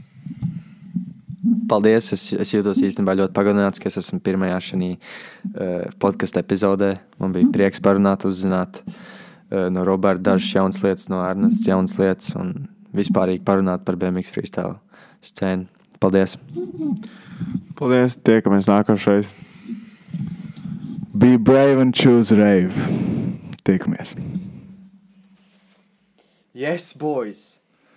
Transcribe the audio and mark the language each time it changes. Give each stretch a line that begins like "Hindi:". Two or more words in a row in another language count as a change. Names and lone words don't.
Latvian: Paldies, es jūtos īstenībā ļoti pagodināts, ka es esmu pirmajā šī podkasta epizodē. Man bija prieks parunāt, uzzināt no Roberta dažas jaunas lietas, no Ernests jaunas lietas un vispārīgi parunāt par
English: BMX freestyle
Latvian: scēnu. Paldies! Paldies, tiekamies nākošais.
English: Be brave and choose rave.
Latvian: Tiekamies!
English: Yes, boys!